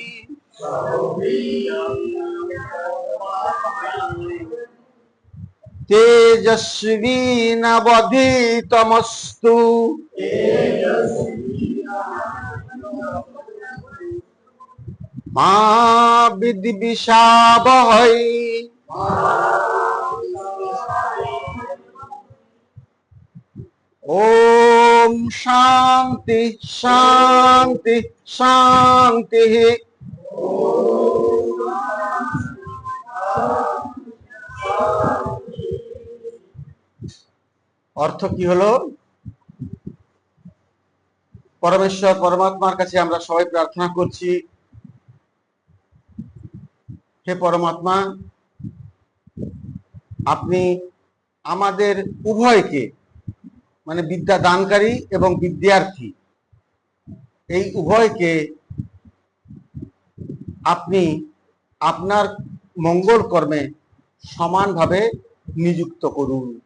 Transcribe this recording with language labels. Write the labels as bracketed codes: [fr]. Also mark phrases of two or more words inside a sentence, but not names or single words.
[sa] तेजस्वि नावधीतमस्तु मा विद्विषावहै ॐ शान्ति शान्ति शान्ति। [bn] অর্থ কি হলো? পরমেশ্বর পরমাত্মার কাছে আমরা সবাই প্রার্থনা করছি, হে পরমাত্মা, আপনি আমাদের উভয়কে, মানে বিদ্যা দানকারী এবং বিদ্যার্থী, এই উভয়কে আপনি আপনার মঙ্গল কর্মে সমানভাবে নিযুক্ত করুন।